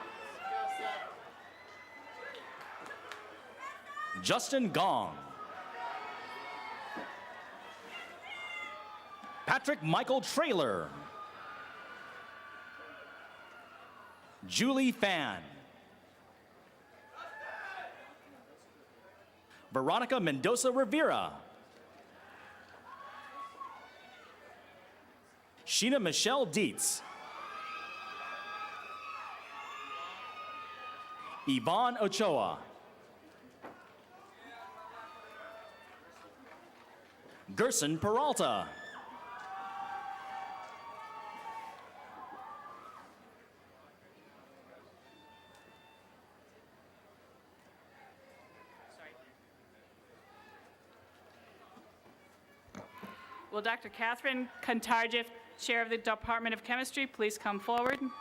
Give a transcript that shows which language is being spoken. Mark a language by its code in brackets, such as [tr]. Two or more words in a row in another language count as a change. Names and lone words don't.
[en] Justin Gong. Patrick Michael Traylor. Julie Fan. Veronica Mendoza Rivera. Sheena Michelle Dietz. Yvonne Ochoa. Gerson Peralta. Will Dr. Catherine Kantarjif, Chair of the Department of Chemistry, please come forward?